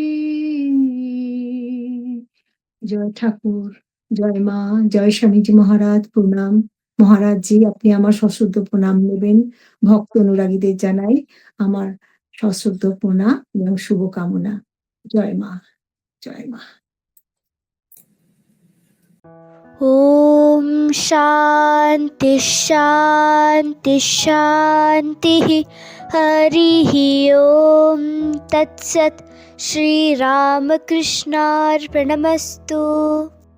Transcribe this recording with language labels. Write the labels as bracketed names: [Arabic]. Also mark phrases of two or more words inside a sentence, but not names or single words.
[Bangla] জয় ঠাকুর, জয় মা, জয় স্বামীজি মহারাজ, প্রণাম। মহারাজজি, আপনি আমার সশ্রদ্ধ প্রণাম নেবেন। ভক্ত অনুরাগীদের জানাই আমার সশ্রদ্ধ প্রণাম এবং শুভকামনা। জয় মা, জয় মা। [Sanskrit] ॐ शान्ति शान्ति शान्तिः। हरिः ॐ तत्सत्। श्रीरामकृष्णार्पणमस्तु।